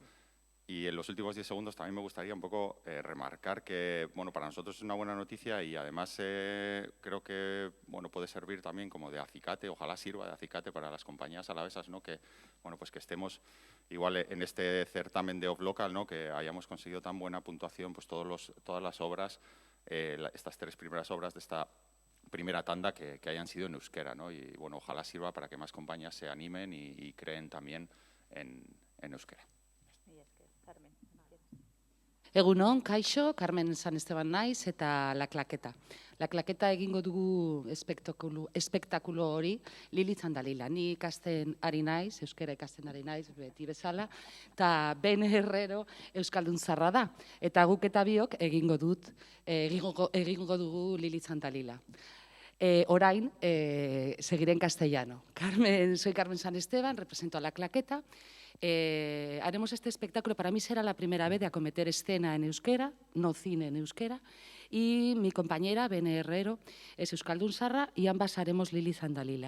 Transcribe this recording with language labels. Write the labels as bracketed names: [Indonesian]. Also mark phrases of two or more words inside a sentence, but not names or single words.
[Spanish] Y en los últimos 10 segundos también me gustaría un poco remarcar que, para nosotros es una buena noticia y además creo que, puede servir también como de acicate, ojalá sirva de acicate para las compañías alavesas, ¿no?, que, que estemos igual en este certamen de Off Local, ¿no?, que hayamos conseguido tan buena puntuación, todas las obras, estas 3 primeras obras de esta primera tanda que hayan sido en euskera, ¿no? Y ojalá sirva para que más compañías se animen y creen también en euskera. [Basque] Egunon, kaixo, Carmen San Esteban naiz eta La Claqueta. La Claqueta egingo dugu espektakulo hori Lilith Andalila. Ni ikasten ari naiz, euskera ikasten ari naiz, beti bezala, eta Ben Herrero euskaldun zarra da. Eta guk eta biok egingo dugu Lilith Andalila. Orain, [Spanish] seguiré en castellano. Soy Carmen San Esteban, represento a La Claqueta. Haremos este espectáculo, para mí será la primera vez de acometer escena en euskera, no cine en euskera, y mi compañera, Bene Herrero, es [Basque] euskaldun sarra, [Spanish] y ambas haremos Lili Zandalila.